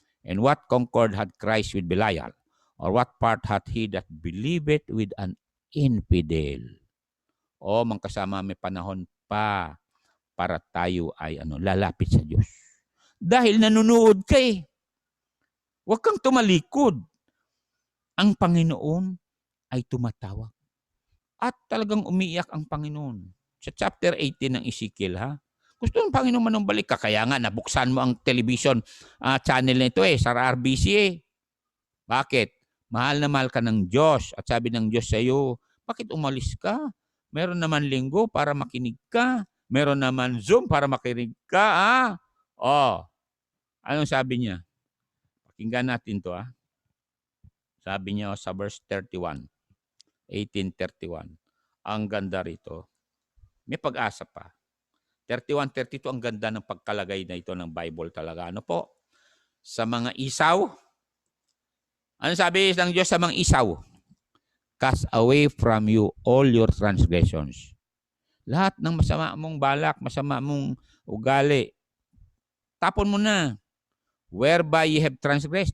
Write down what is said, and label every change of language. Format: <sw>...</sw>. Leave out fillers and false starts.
<en>And what concord had Christ with Belial? Or what part hath he that believeth with an infidel?</en> <tl>Mga kasama, may panahon pa para tayo ay lalapit sa Diyos. Dahil nanunood ka Huwag kang tumalikod. Ang Panginoon ay tumatawag. At talagang umiiyak ang Panginoon. Sa chapter 18 ng Ezekiel, gusto ng Panginoon manumbalik ka. Kaya nga, nabuksan mo ang television channel na ito sa RBC. Bakit? Mahal na mahal ka ng Diyos. At sabi ng Diyos sa iyo, bakit umalis ka? Meron naman linggo para makinig ka. Meron naman Zoom para makinig ka. Anong sabi niya? Pakinggan natin to. Sabi niya sa verse 31, 18:31. Ang ganda rito. May pag-asa pa. 31, 32, ang ganda ng pagkalagay na ito ng Bible talaga. Ano po? Sa mga isaw, ano sabi ng Diyos sa mga isaw?</tl> <en>Cast away from you all your transgressions.</en> <tl>Lahat ng masama mong balak, masama mong ugali, tapon mo na.</tl> <en>Whereby you have transgressed.</en>